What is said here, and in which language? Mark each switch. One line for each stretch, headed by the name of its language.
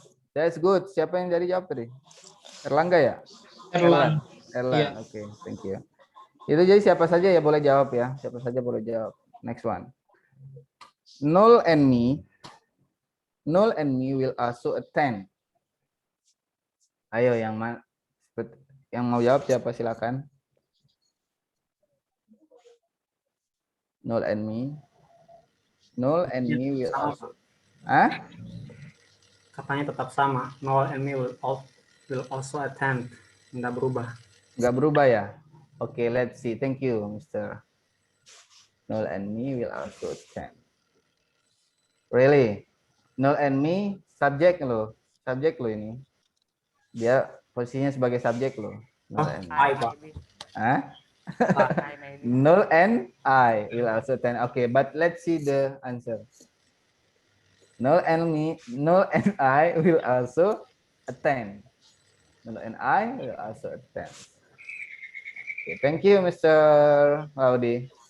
English: That's good.
Indonesian: Siapa yang jadi jawab tadi? Erlangga ya? Erlan. Erlan. Iya. Oke,
English: thank you.
Indonesian: Itu jadi siapa saja ya boleh jawab ya. Siapa saja boleh jawab.
English: Next one. Noel and me will also attend.
Indonesian: Ayo yang mau jawab siapa silakan.
English: Noel and me will
Indonesian: Sama,
English: also.
Indonesian: Pak. Katanya tetap sama.
English: Noel and me will also attend.
Indonesian: Nggak berubah. Nggak berubah ya?
English: Oke, let's see. Thank you, Mr. Noel and me will also attend.
Indonesian: Really?
English: Noel and me
Indonesian: subjek lo ini. Dia posisinya sebagai subjek lo.
English: Noel and me. I, Pak. Hah? I maybe. Noel and I will also attend. Okay, but let's see the answer. Noel and I will also attend. Noel and I will also attend. Okay, thank you, Mr. Laudi.